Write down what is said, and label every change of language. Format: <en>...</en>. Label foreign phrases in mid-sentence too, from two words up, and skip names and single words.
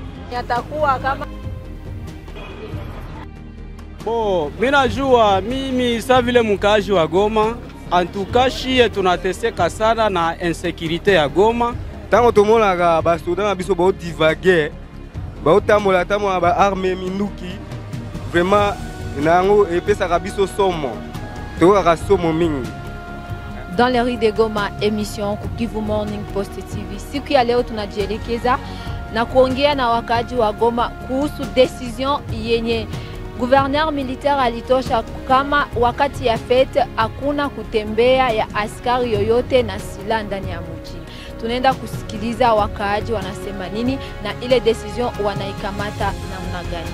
<sw>Yatakuwa kama mimi najua mimi sa vile mkaji wa Goma, antukashie tunateseka sana na insécurité ya Goma.</sw> <ln>Tango tomonaka ba student na biso ba divaguer, ba tamola ba armée minuki, vraiment nango epesaka biso somo. Tokaka somo mingi.</ln> <fr>Dans les rues de Goma, émission Kivu Morning Post TV.</fr> <sw>Siku ya leo tunajielekeza na kuongea na wakaji wa Goma kuhusu decision yenye</sw> <fr>gouverneur militaire</fr> <sw>alitosha kama wakati ya fete hakuna kutembea ya askari yoyote na silaha ndani ya mji. Tunaenda kusikiliza wakaaji wanasema nini na ile decision wanaikamata namna gani.</sw>